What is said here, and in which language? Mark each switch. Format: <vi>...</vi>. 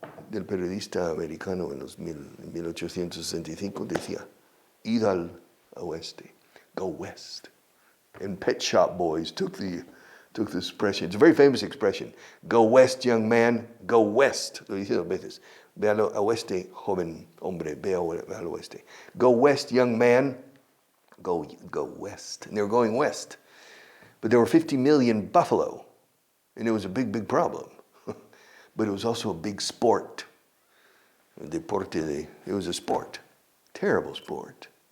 <es>Del periodista americano en 1865 decía, id al oeste.</es> <en>Go west. And Pet Shop Boys took the expression. It's a very famous expression. Go west, young man. Go west.</en> <es>Lo dice dos veces. Ve al oeste, joven hombre. Ve al oeste.</es> <en>Go west, young man. Go west. And they were going west. But there were 50 million buffalo. And it was a big, big problem. But it was also a big sport. It was a sport. Terrible sport.</en>